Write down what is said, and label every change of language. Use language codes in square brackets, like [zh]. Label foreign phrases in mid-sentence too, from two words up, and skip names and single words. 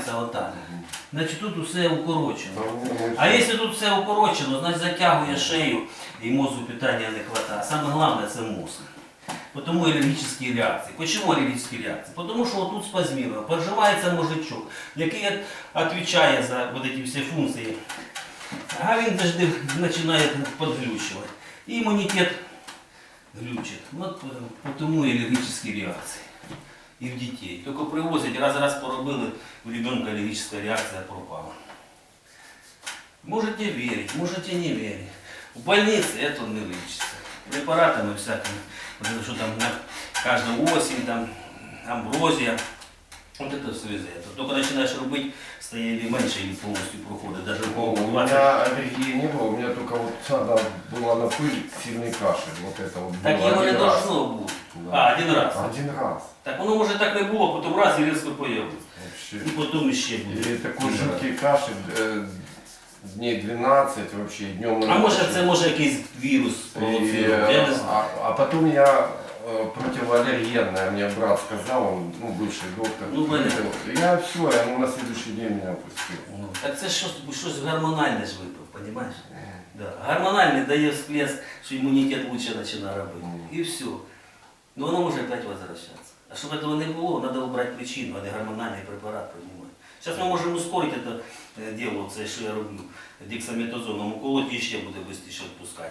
[uk] тягнеться отак. Значить тут усе укорочено. А якщо тут все укорочено, значить затягує шею і мозку питання не вистачає. Саме головне це мозок. [ru] Потому аллергические реакции. Почему аллергические реакции? Потому что вот тут спазмировано, поджимается мозжечок, який отвечает за вот эти все функции. [uk] А він завжди починає подглючувати. І імунітет глючить. [ru] Вот потому и аллергические реакции. И в детей. Только привозять, раз поробили, у ребенка аллергическая реакция пропала. Можете верить, можете не верить. В больнице это не лечится. Препаратами всякими. Потому что там на каждую осень, там амброзия. Вот это все из этого. Только начинаешь рубить, стояли меньше или полностью проходит. Даже У меня аллергии не было, у меня только вот надо было на пыль сильный кашель. Вот это вот так было [uk] його не один раз. [ru] должно бути. Да. А, один раз. Один раз. [uk] Так воно може так не було, потім раз і різко появиться. [ru] Вообще. [uk] І потім ще буде. [ru] И такой жуткий кашель, дней 12 вообще, днем. [uk] А може це може якийсь вірус провоцирує, я не знаю. [ru] А потом я противоаллергенное, мне брат сказал, он, ну, бывший доктор. Ну, понятно. Я все, я на следующий день меня опустил. [uk] Ну, так це щось гормональне ж випив, розумієш? [ru] Да. [uk] Гормональний дає всплеск, що імунітет лучше починає робити. І все. Ну воно може опять возвращаться. А щоб этого не було, треба обрати причину, а не гормональний препарат приймати. Зараз ми можемо ускорити це діло, це що я роблю, дексаметазоном уколоть і ще буде швидше відпускати.